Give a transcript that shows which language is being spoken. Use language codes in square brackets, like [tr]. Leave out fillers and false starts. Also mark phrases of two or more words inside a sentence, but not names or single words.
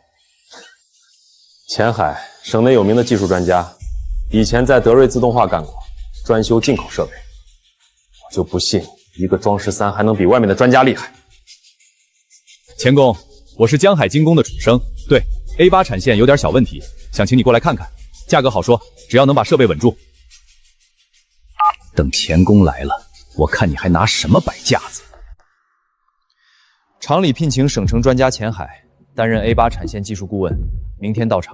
[zh] 钱海，省内有名的技术专家，以前在德瑞自动化干过，专修进口设备。我就不信一个庄13还能比外面的专家厉害。钱公，我是江海精工的楚生。对 ，A8 产线有点小問題，想請你過來看看，價格好說，只要能把設備穩住。等錢公來了，我看你還拿什麼擺架子？廠裡聘請省城專家錢海擔任 A8 產線技術顧問，明天到場。